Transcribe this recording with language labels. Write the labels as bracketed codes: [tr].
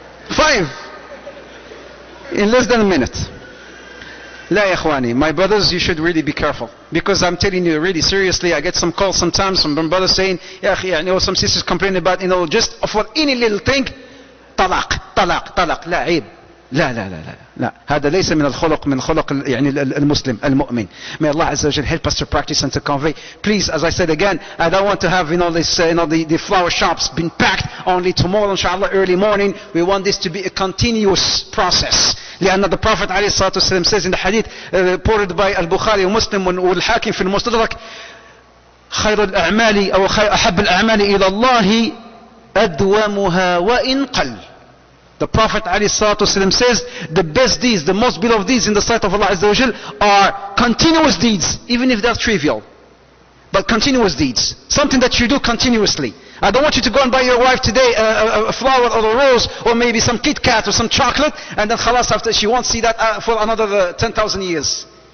[en] 5. In less than a minute. [ar] La ya ikhwani, [en] my brothers, you should really be careful. Because I'm telling you really seriously, I get some calls sometimes from brothers saying, [ar] Ya akhi, [en] some sisters complain about, just for any little thing, talaq, [ar] la aib. لا هذا ليس من الخلق من خلق المسلم المؤمن. [en] May Allah Azza wa Jal help us to practice and to convey. Please, as I said again, I don't want to have the flower shops been packed only tomorrow inshallah early morning. We want this to be a continuous process. [ar] لأن [en] the Prophet [ar] عليه الصلاة والسلام [en] says in the hadith reported by Al-Bukhari [ar] ومسلم والحاكم في المستدرك خير الأعمال أو أحب الأعمال إلى الله أدومها وإن قل. [en] The Prophet ﷺ says, the best deeds, the most beloved deeds in the sight of Allah Azza wa Jal are continuous deeds, even if they're trivial. But continuous deeds. Something that you do continuously. I don't want you to go and buy your wife today a flower or a rose, or maybe some Kit Kat or some chocolate, and then khalas, after she won't see that for another 10,000 years.